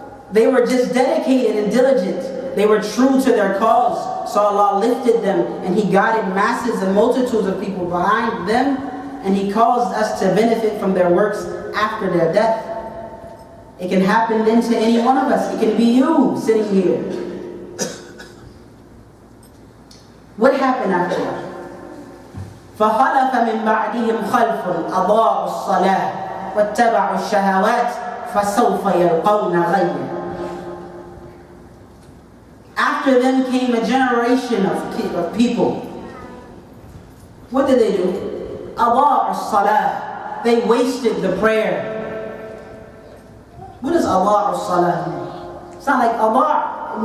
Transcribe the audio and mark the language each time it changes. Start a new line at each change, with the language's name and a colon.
English: They were just dedicated and diligent. They were true to their cause. So Allah lifted them and He guided masses and multitudes of people behind them. And He caused us to benefit from their works after their death. It can happen then to any one of us. It can be you sitting here. What happened after that?
Arabic: فخلف من بعدهم خلف أضاعوا الصلاة واتبعوا الشهوات فسوف يلقون غيا.
English: After them came a generation of people. What did they do?
Arabic: أضاعوا الصلاة.
English: They wasted the prayer. What does
Arabic: أضاعوا الصلاة
English: mean? It's not like أضاع.